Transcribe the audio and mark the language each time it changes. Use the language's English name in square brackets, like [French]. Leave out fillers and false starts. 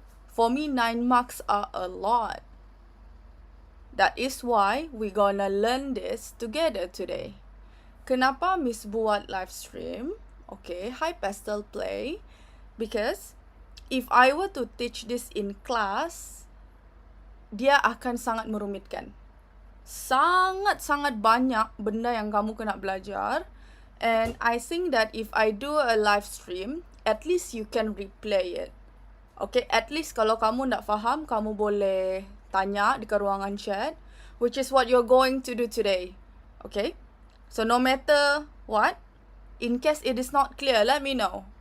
[English] For me, 9 marks are a lot. That is why we gonna learn this together today. [Malay] Kenapa Miss buat live stream? Okay, hi Pastel Play. [English] Because if I were to teach this in class, [Malay] dia akan sangat merumitkan. Sangat-sangat banyak benda yang kamu kena belajar. [English] And I think that if I do a live stream, at least you can replay it. Okay, at least [Malay] kalau kamu tak faham, kamu boleh tanya di ruangan chat, [English] which is what you're going to do today. Okay, so no matter what, in case it is not clear, let me know.